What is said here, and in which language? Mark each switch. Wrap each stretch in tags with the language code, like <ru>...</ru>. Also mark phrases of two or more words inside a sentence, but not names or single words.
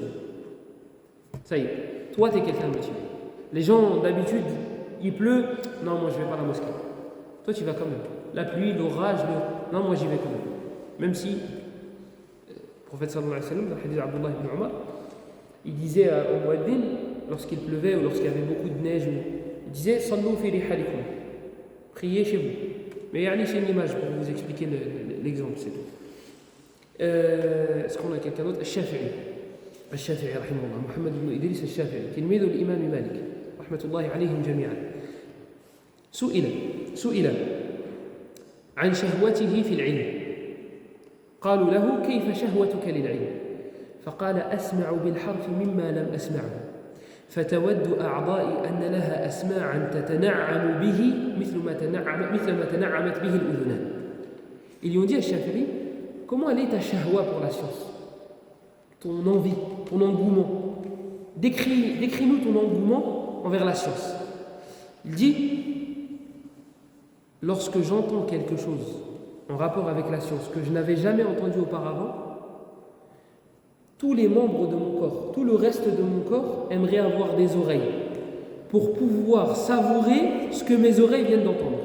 <fr>Ça y est, toi t'es quelqu'un de motivé. Les gens d'habitude, il pleut, non moi je vais pas à la mosquée. Toi tu vas quand même. La pluie, l'orage, non moi j'y vais quand même. Même si, le prophète</fr> <ar>صلى الله عليه وسلم,</ar> <fr>dans le hadith d'Abdullah ibn Umar, il disait au muaddin, lorsqu'il pleuvait ou lorsqu'il y avait beaucoup de neige, il disait</fr> <ar>صلوا في رحالكم,</ar> <fr>priez chez vous. Mais c'est une image pour vous expliquer l'exemple, c'est tout. Est-ce qu'on a quelqu'un d'autre? Al-Shafi'i.</fr> <ar>الشافعي، رحمه الله، محمد بن إدريس الشافعي، تلميذ الإمام مالك, رحمة الله عليهم جميعا. سئل عن شهوته في العلم. قالوا له كيف شهوتك للعلم؟ فقال أسمع بالحرف مما لم أسمعه فتود أعضائي أن لها أسماعا تتنعم به مثل ما تنعمت به الأذنان.</ar> <fr>Ils lui ont dit à Shafi'i, comment elle est ta shahwa pour la science? Ton envie, ton engouement. Décris-nous ton engouement envers la science. Il dit, lorsque j'entends quelque chose en rapport avec la science que je n'avais jamais entendu auparavant, tous les membres de mon corps, tout le reste de mon corps aimerait avoir des oreilles pour pouvoir savourer ce que mes oreilles viennent d'entendre.</fr>